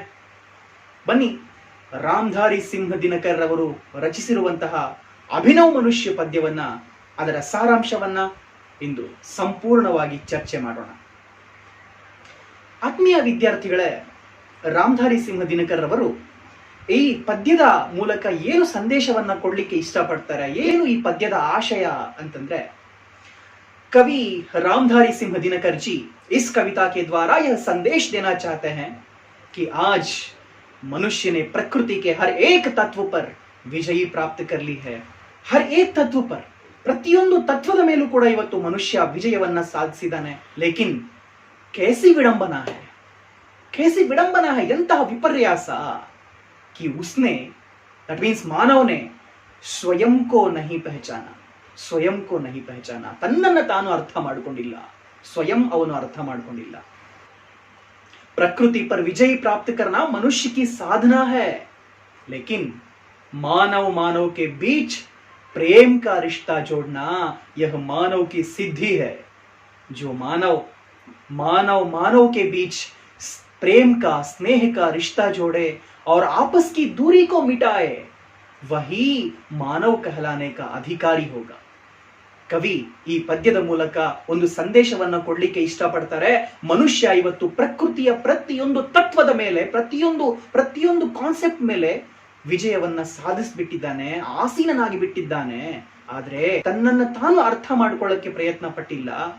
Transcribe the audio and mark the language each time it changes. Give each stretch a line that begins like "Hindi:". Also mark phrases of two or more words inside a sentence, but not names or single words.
Kannada: ಬನ್ನಿ, ರಾಮಧಾರಿ ಸಿಂಹ ದಿನಕರ್ ರವರು ರಚಿಸಿರುವಂತಹ ಅಭಿನವ ಮನುಷ್ಯ ಪದ್ಯವನ್ನ, ಅದರ ಸಾರಾಂಶವನ್ನ ಇಂದು ಸಂಪೂರ್ಣವಾಗಿ ಚರ್ಚೆ ಮಾಡೋಣ. ಆತ್ಮೀಯ ವಿದ್ಯಾರ್ಥಿಗಳೇ, ರಾಮಧಾರಿ ಸಿಂಹ ದಿನಕರ್ ರವರು ಈ ಪದ್ಯದ ಮೂಲಕ ಏನು ಸಂದೇಶವನ್ನ ಕೊಡ್ಲಿಕ್ಕೆ ಇಷ್ಟಪಡ್ತಾರೆ, ಏನು ಈ ಪದ್ಯದ ಆಶಯ ಅಂತಂದ್ರೆ,
Hindi: कवि रामधारी सिंह दिनकर जी इस कविता के द्वारा यह संदेश देना चाहते हैं कि आज मनुष्य ने प्रकृति के हर एक तत्व पर विजयी प्राप्त कर ली है. हर एक तत्व पर,
Kannada: ಪ್ರತಿಯೊಂದು ತತ್ವದ ಮೇಲೂ ಕೂಡ ಇವತ್ತು ಮನುಷ್ಯ ವಿಜಯವನ್ನ ಸಾಧಿಸಿದ್ದಾನೆ.
Hindi: ಲೇಕಿನ್ कैसी विडंबना है, कैसी विडंबना है,
Kannada: ಎಂತಹ ವಿಪರ್ಯಾಸ
Hindi: कि उसने,
English: that means
Hindi: मानव ने स्वयं को नहीं पहचाना, स्वयं को नहीं पहचाना,
Kannada: ತನ್ನನ್ನು ತಾನು ಅರ್ಥ ಮಾಡಿಕೊಂಡಿಲ್ಲ, ಸ್ವಯಂ ಅವನು ಅರ್ಥ ಮಾಡಿಕೊಂಡಿಲ್ಲ.
Hindi: प्रकृति पर विजय प्राप्त करना मनुष्य की साधना है, लेकिन मानव मानव के बीच प्रेम का रिश्ता जोड़ना यह मानव की सिद्धि है. जो मानव मानव मानव के बीच प्रेम का, स्नेह का रिश्ता जोड़े और आपस की दूरी को मिटाए, वही मानव कहलाने का अधिकारी होगा.
Kannada: ಕವಿ ಈ ಪದ್ಯದ ಮೂಲಕ ಒಂದು ಸಂದೇಶವನ್ನ ಕೊಡ್ಲಿಕ್ಕೆ ಇಷ್ಟಪಡ್ತಾರೆ. ಮನುಷ್ಯ ಇವತ್ತು ಪ್ರಕೃತಿಯ ಪ್ರತಿಯೊಂದು ತತ್ವದ ಮೇಲೆ, ಪ್ರತಿಯೊಂದು ಕಾನ್ಸೆಪ್ಟ್ ಮೇಲೆ ವಿಜಯವನ್ನ ಸಾಧಿಸ್ಬಿಟ್ಟಿದ್ದಾನೆ, ಆಸೀನನಾಗಿ ಬಿಟ್ಟಿದ್ದಾನೆ. ಆದ್ರೆ ತನ್ನನ್ನು ತಾನು ಅರ್ಥ ಮಾಡ್ಕೊಳ್ಳಕ್ಕೆ ಪ್ರಯತ್ನ ಪಟ್ಟಿಲ್ಲ.